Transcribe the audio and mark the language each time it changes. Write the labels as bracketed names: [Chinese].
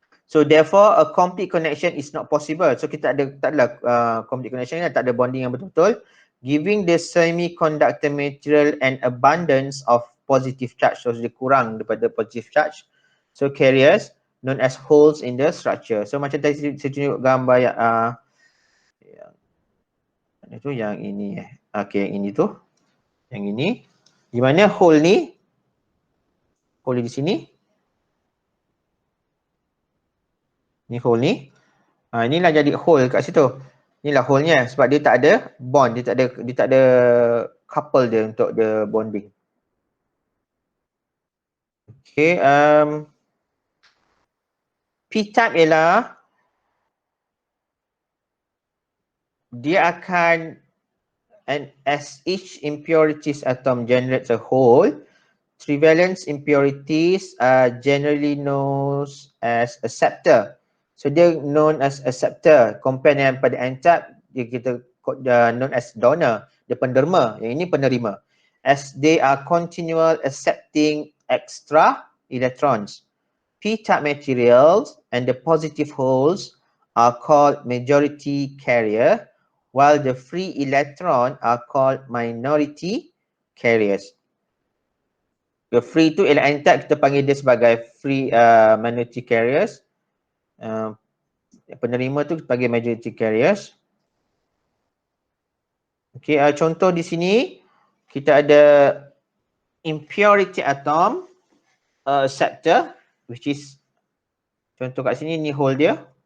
[English] So therefore a complete connection is not possible. [Malay] So kita tak ada complete connection, tak ada bonding yang betul-betul, [English] giving the semiconductor material an abundance of positive charge. [Malay] So dia kurang daripada positive charge. [English] So carriers known as holes in the structure. [Malay] So macam tadi saya tunjuk gambar yang ini okay, yang ini tu. Yang ini. Di mana hole ni? Hole di sini. Ni hole ni. Inilah jadi hole kat situ. Inilah hole-nya sebab dia tak ada bond, dia tak ada couple dia untuk the bonding. [English] Okay, [Malay] P-type ialah dia akan, [English] and as each impurities atom generates a hole, trivalence impurities are generally known as acceptor. [Malay] So dia [English] known as acceptor. [Malay] Compare dengan pada N-type, dia kita known as donor, dia penderma, yang ini penerima. [English] As they are continual accepting extra electrons. P-type materials and the positive holes are called majority carrier, while the free electron are called minority carriers. [Malay] The free tu ialah N-type, kita panggil dia sebagai free minority carriers. Penerima tu kita panggil majority carriers. Okay, contoh di sini kita ada impurity atom acceptor, [English] which is [Malay] contoh kat sini, ni hole dia.